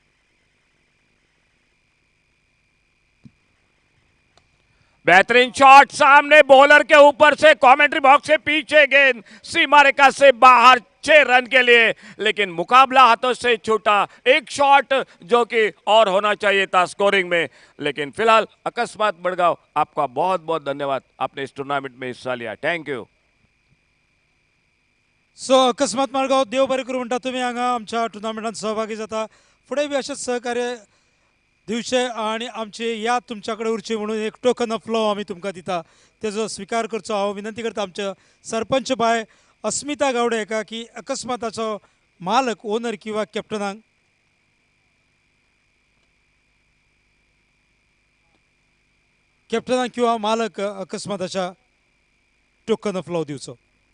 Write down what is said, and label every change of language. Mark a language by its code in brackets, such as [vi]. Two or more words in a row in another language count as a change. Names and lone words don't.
[hi] बेहतरीन शॉट, सामने बॉलर के ऊपर से, कमेंट्री बॉक्स से पीछे गेंद, सीमा रेखा से बाहर, 6 रन के लिए। लेकिन मुकाबला हाथों से छूटा, एक शॉट जो कि और होना चाहिए था स्कोरिंग में। लेकिन फिलहाल अकस्मात मडगांव, आपका बहुत बहुत धन्यवाद, आपने इस टूर्नामेंट में हिस्सा लिया, [en] thank you. [kok] सो अकस्मात मडगांव देव बरें करूं म्हणटा तुमी हांगा आमच्या टुर्नामेंटात सहभागी जाता, फुडें बी अशेंच सहकार्य दिवचे आणि आमची याद तुमच्या कडेन उरची म्हणून एक [en] token of love [kok] आमी तुमकां दिता, तेजो स्विकार करचो हांव विनंती करता आमच्या सरपंच बाय अस्मिता गावडे हेका की अकस्माताचो मालक, ओनर किंवा कॅप्टनाक किंवा मालक अकस्माताच्या [en] token of love [kok] दिवचो।